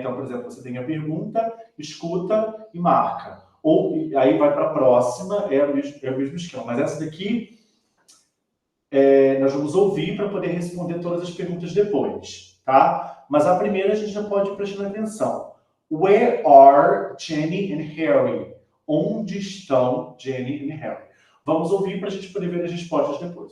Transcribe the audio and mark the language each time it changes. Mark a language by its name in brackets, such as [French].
[Portuguese] Então, por exemplo, você tem a pergunta, escuta e marca. Ou aí vai para a próxima, é o mesmo esquema. Mas essa daqui nós vamos ouvir para poder responder todas as perguntas depois, tá? Mas a primeira a gente já pode ir prestando atenção. [English] Where are Jenny and Harry? [Portuguese] Onde estão Jenny e Harry? Vamos ouvir para a gente poder ver as respostas depois.